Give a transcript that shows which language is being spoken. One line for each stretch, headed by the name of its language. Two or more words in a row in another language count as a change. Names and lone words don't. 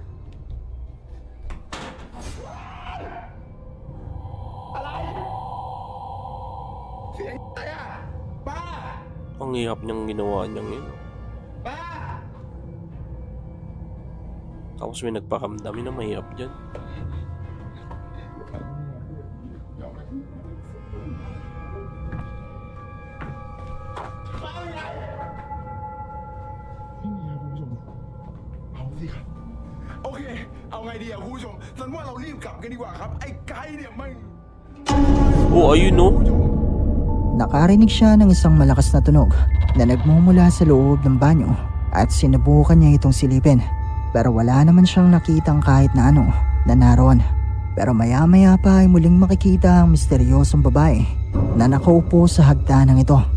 Filipino: Ang hirap niyang ginawa niyang yun. Tapos may nagpakamdami na mahirap dyan.
Thai: Okay, เอาไงดีอะคุณผู้ชมฉันว่าเรารีบกลับกันดีกว่าครับไอ้ไกด์เนี่ยมัน
Filipino: Oh, ayun no? Nakarinig siya ng isang malakas na tunog na nagmumula sa loob ng banyo at sinubukan niya itong silipin. Pero wala naman siyang nakitang kahit na ano na naroon. Pero maya-maya pa ay muling makikita ang misteryosong babae na nakaupo sa hagdanan ito.